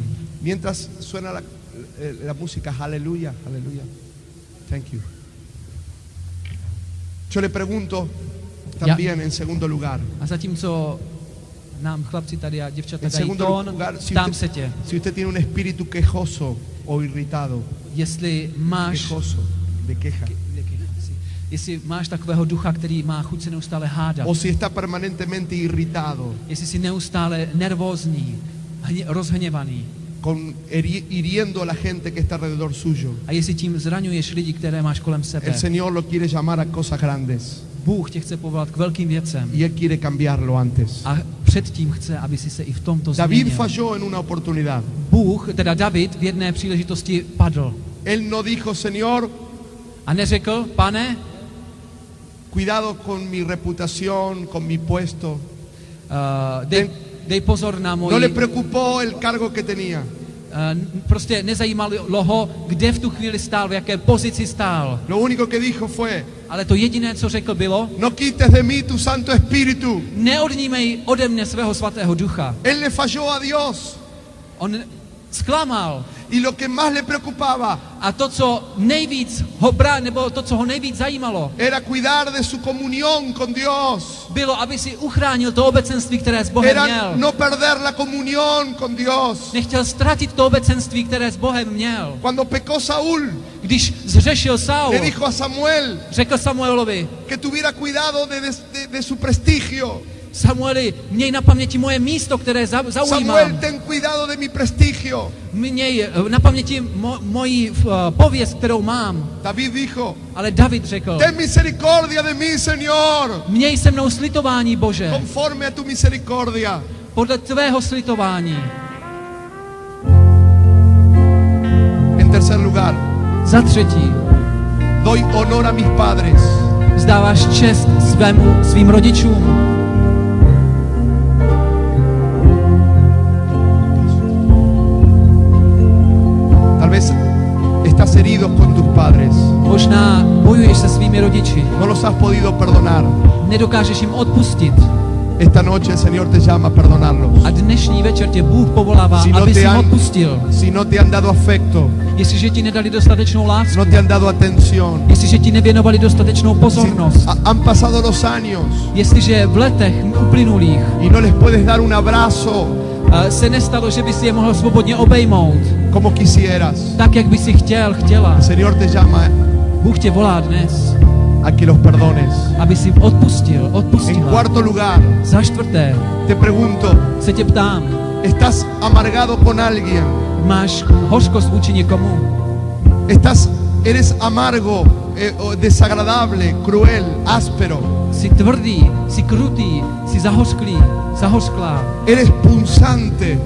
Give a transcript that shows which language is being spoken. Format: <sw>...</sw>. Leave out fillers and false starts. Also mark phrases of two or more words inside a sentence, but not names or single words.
<es>Mientras suena la música, aleluya, aleluya.</es> <en>Thank you.</en> <es>Yo le pregunto también en segundo lugar.</es> <cs>A zatímco nám chlapci tady a děvčata</cs> <es>En</es> <cs>dají</cs> <es>segundo</es> <cs>tón,</cs> <es>lugar,</es> <cs>ptám se tě,</cs> <es>si usted tiene un espíritu quejoso o irritado,</es> <cs>jestli máš,</cs> <es>quejoso, de queja,</es> <cs>jestli máš takového ducha, který má chuť se neustále hádat,</cs> <es>o si está permanentemente irritado,</es> <cs>jestli jsi neustále nervózní, rozhněvaný</cs> <es>hiriendo a la gente que está alrededor suyo.</es> <cs>a jestli tím zraňuješ lidi, které máš kolem sebe.</cs> <es>El Señor lo quiere llamar a cosas grandes</es> <cs>Bůh tě chce povolat k velkým věcem</cs> <es>y Él quiere cambiarlo antes.</es> <cs>a předtím chce, aby si se i v tomto</cs> <es>David</es> <cs>změnil.</cs> <es>falló en una oportunidad.</es> <cs>David v jedné příležitosti padl</cs> <es>Él no dijo, Señor,</es> <cs>a neřekl, pane,</cs> <es>cuidado con mi reputación, con mi puesto.</es> <cs>dej pozor na</cs> <es>No le</es> <cs>moji...</cs> <es>preocupó el cargo que tenía.</es> <cs>Prostě nezajímalo ho, kde v tu chvíli stál, v jaké pozici stál.</cs> <es>Lo único que dijo fue,</es> <cs>Ale to jediné, co řekl, bylo,</cs> <es>no quites de mí tu Santo Espíritu.</es> <cs>neodnímej ode mne svého svatého ducha.</cs> <es>Él le falló a Dios.</es> <cs>On zklamal.</cs> <es>Y lo que más le preocupaba</es> <cs>A to, co nejvíc nebo to, co ho nejvíc zajímalo,</cs> <es>era cuidar de su comunión con Dios.</es> <cs>bylo, aby si uchránil to obecenství, které s Bohem</cs> <es>Era</es> <cs>měl.</cs> <es>no perder la comunión con Dios.</es> <cs>Nechtěl ztratit to obecenství, které s Bohem měl.</cs> <es>Cuando pecó Saúl,</es> <cs>Když zřešil Saul,</cs> <es>le dijo a Samuel</es> <cs>řekl Samuelovi,</cs> <es>que tuviera cuidado de su prestigio.</es> <cs>Samueli, měj na paměti moje místo, které</cs> <es>Samuel,</es> <cs>zaujímám.</cs> <es>ten cuidado de mi prestigio.</es> <cs>Měj na paměti moji pověst, kterou mám.</cs> <es>David dijo,</es> <cs>Ale David řekl,</cs> <es>ten misericordia de mí, Señor,</es> <cs>měj se mnou slitování, Bože,</cs> <es>conforme a tu misericordia.</es> <cs>podle tvého slitování.</cs> <es>En tercer lugar,</es> <cs>Za třetí,</cs> <es>doy honor a mis padres.</es> <cs>vzdáváš čest svým rodičům.</cs> <es>Tal vez estás herido con tus padres.</es> <cs>Možná bojuješ se svými rodiči.</cs> <es>No los has podido perdonar.</es> <cs>Nedokážeš jim odpustit.</cs> <es>Esta noche el Señor te llama a perdonarlos.</es> <cs>A dnešní večer tě Bůh povolává,</cs> <es>Si no</es> <cs>aby</cs> <es>te</es> <cs>si</cs> <es>han-</es> <cs>odpustil.</cs> <es>Si no te han dado afecto,</es> <cs>Jestliže ti nedali dostatečnou lásku,</cs> <es>no te han dado atención,</es> <cs>jestliže ti nevěnovali dostatečnou</cs> <es>si</es> <cs>pozornost,</cs> <es>han pasado los años</es> <cs>jestliže v letech uplynulých</cs> <es>y no les puedes dar un abrazo</es> <cs>se nestalo, že by si je mohl svobodně obejmout,</cs> <es>como quisieras,</es> <cs>tak, jak by si chtěla.</cs> <es>el Señor te llama</es> <cs>Bůh tě volá dnes,</cs> <es>a que los perdones.</es> <cs>aby si</cs> <es>En</es> <cs>odpustila.</cs> <es>cuarto lugar,</es> <cs>Za čtvrté</cs> <es>te pregunto,</es> <cs>se tě ptám,</cs> <es>¿estás amargado con alguien?</es> <cs>máš hořkost vůči někomu?</cs> <es>Eres amargo, o desagradable, cruel, áspero.</es> <cs>Jsi tvrdý, jsi krutý, jsi zahořklá,</cs> <es>Eres punzante.</es>